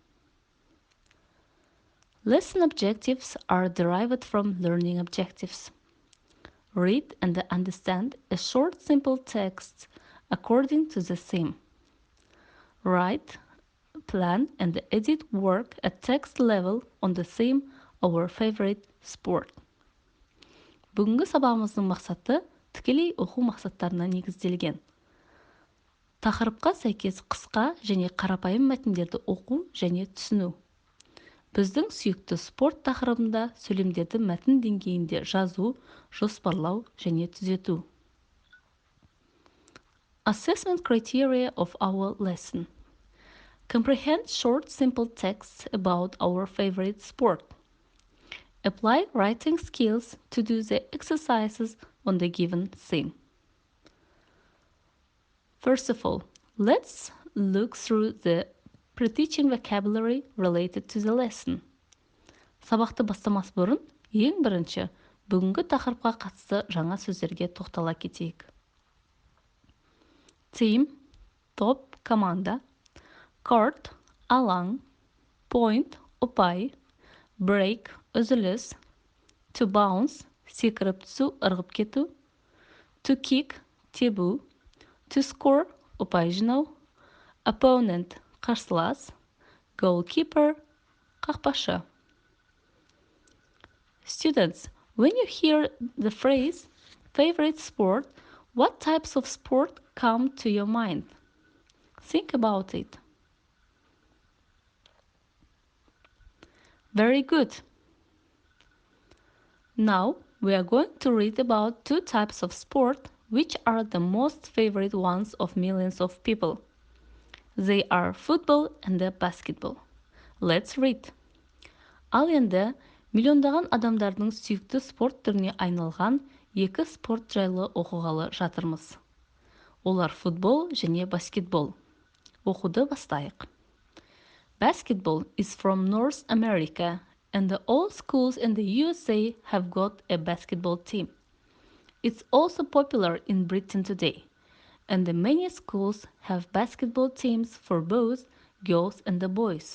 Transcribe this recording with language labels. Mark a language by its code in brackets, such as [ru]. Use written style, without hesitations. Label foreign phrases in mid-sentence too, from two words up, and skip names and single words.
[en] Lesson objectives are derived from learning objectives. Read and understand a short, simple text according to the theme. Write, plan, and edit work at text level on the theme our favorite sport. [kk] Бүгінгі сабағымыздың мақсаты тікелей оқу мақсаттарына негізделген. Тақырыпқа сәйкес қысқа және қарапайым мәтіндерді оқу және түсіну. Біздің сүйікті спорт тақырыбында сөйлемдерді мәтін деңгейінде жазу, жоспарлау және түзету. [en] Assessment criteria of our lesson. Comprehend short, simple texts about our favorite sport. Apply writing skills to do the exercises on the given theme. First of all, let's look through the pre-teaching vocabulary related to the lesson. [kk] Сабақты бастамас бұрын, ең бірінші, бүгінгі тақырыпқа қатысты жаңа сөздерге тоқтала кетейік. Team, топ, команда, court, алаң, point, ұпай, break, үзіліс, [en] to bounce, [kk] секіріп түсу, ырғып кету, [en] to kick, тебу, to score, [kk] ұпай жинау, opponent, қарсылас, goalkeeper, қақпашы. [en] Students, when you hear the phrase favorite sport, what types of sport come to your mind? Think about it. Very good. Now we are going to read about two types of sport which are the most favorite ones of millions of people. They are football and basketball. Let's read. [kk] Ал енді миллиондаған адамдардың сүйікті спорт түріне айналған екі спорт жайлы оқығалы жатырмыз. Олар футбол және баскетбол. Оқуды бастайық. [en] Basketball is from North America, and all schools in the USA have got a basketball team. It's also popular in Britain today, and many schools have basketball teams for both girls and boys.